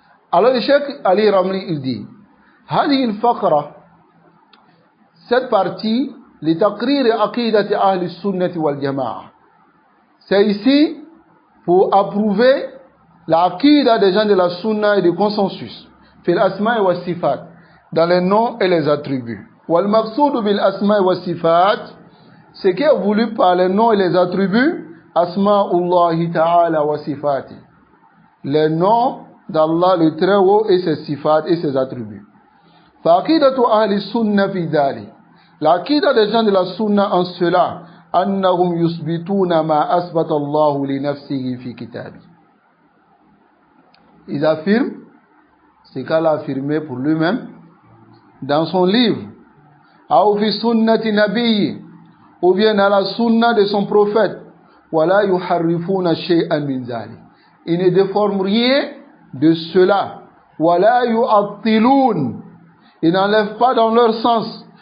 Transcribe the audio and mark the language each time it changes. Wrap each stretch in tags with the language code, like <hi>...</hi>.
<fr>Alors le Cheikh Ali Ramli il dit</fr> <ar>هذه الفقرة,</ar> <fr>cette partie</fr> <ar>لتقرير عقيدة أهل السنة والجماعة,</ar> <fr>c'est ici pour approuver l'aqida des gens de la sunna et du consensus</fr> <ar>في الأسماء والصفات,</ar> <fr>dans les noms et les attributs.</fr> <ar>والمقصود بالأسماء والصفات,</ar> <fr>ce qui est voulu par les noms et les attributs,</fr> <ar>أسماء الله تعالى وصفاته,</ar> <fr>les noms d'Allah le très haut et ses sifat et ses attributs.</fr> <ar>فعقيدة أهل السنة في ذلك,</ar> <fr>l'aqida des gens de la sunna en cela,</fr> <ar>أنهم يثبتون ما أثبت الله لنفسه في كتابه.</ar> <fr>Ils affirment ce qu'Allah a affirmé pour lui-même dans son livre,</fr> <ar>أو في سنة نبيه,</ar> <fr>ou bien dans la sunna de son prophète,</fr> <ar>ولا يحرفون شيئا من ذلك,</ar> <fr>ils ne déforment rien de cela,</fr> <ar>ولا يعطلون,</ar> <fr>ils n'enlèvent pas dans leur sens,</fr>